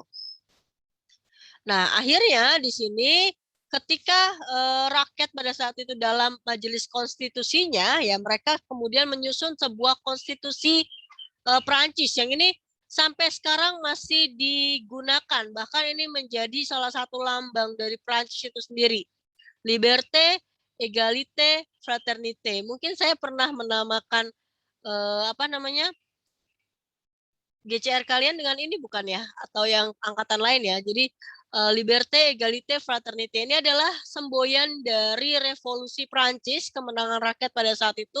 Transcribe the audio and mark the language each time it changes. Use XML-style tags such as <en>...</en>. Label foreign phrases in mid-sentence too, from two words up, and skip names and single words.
<id>Nah, akhirnya di sini ketika rakyat pada saat itu dalam majelis konstitusinya ya, mereka kemudian menyusun sebuah konstitusi Prancis yang ini sampai sekarang masih digunakan. Bahkan ini menjadi salah satu lambang dari Prancis itu sendiri.</id> <fr>Liberté, égalité, fraternité.</fr> <id>Mungkin saya pernah menamakan GCR kalian dengan ini bukan ya? Atau yang angkatan lain ya. Jadi</id> <fr>Liberté, Égalité, Fraternité</fr> <id>ini adalah semboyan dari revolusi Prancis, kemenangan rakyat pada saat itu.</id>